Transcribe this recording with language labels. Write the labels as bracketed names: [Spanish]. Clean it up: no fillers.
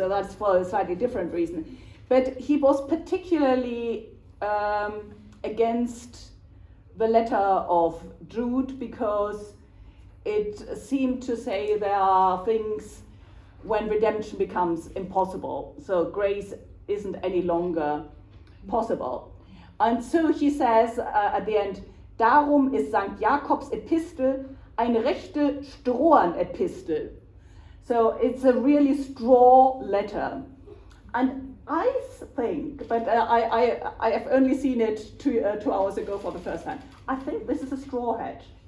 [English] So that's for a slightly different reason. But he was particularly against the letter of Jude because it seemed to say there are things when redemption becomes impossible. So grace isn't any longer possible. And so he says at the end, [German] darum ist St. Jakobs Epistel eine rechte Strohan-Epistel. [English] So it's a really straw letter. And I think, but I have only seen it 2 hours ago for the first time, I think this is a straw hat.